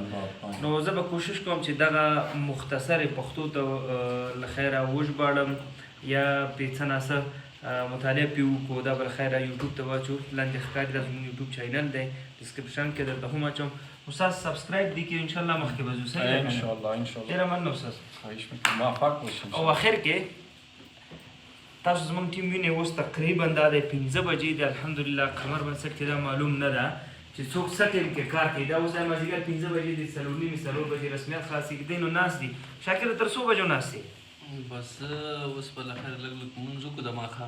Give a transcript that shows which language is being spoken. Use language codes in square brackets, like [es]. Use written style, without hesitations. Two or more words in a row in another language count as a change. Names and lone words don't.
[ps] نو زه به کوشش کوم چې دغه مختصر پښتو ته له خیره وژباړم یا پې څه ناڅه مطالعه پې وکړو. دا به له خیره یوټیوب ته واچو. لاندې ښکاري دا زموږ [en] YouTube channel [ps] دی، ډسکرپشن کې درته هم اچوم. استاد سبسکرایب دي کړئ. انشاءالله مخکې به ځو. صحیح ده؟ انشاءالله. ډېره مننه استاد. [fa] خواهش میکنم. موفق باشین. [ps] او اخر کې تاسو زموږ ټیم وینئ اوس تقریبا دا دی 5 بجې دی. الحمدلله قمر بنسټ کې دا معلوم نه ده چې څوک څه ټیم کې کار کوي. دا اوس مازدیګر 5 بجې دي، 4:30 بجې رسمیت خلاصېږي نو ناست دي. شاکر تر څو بجو ناست دي؟ بس اوس په لخر لږ مونږ وکړو د ماښام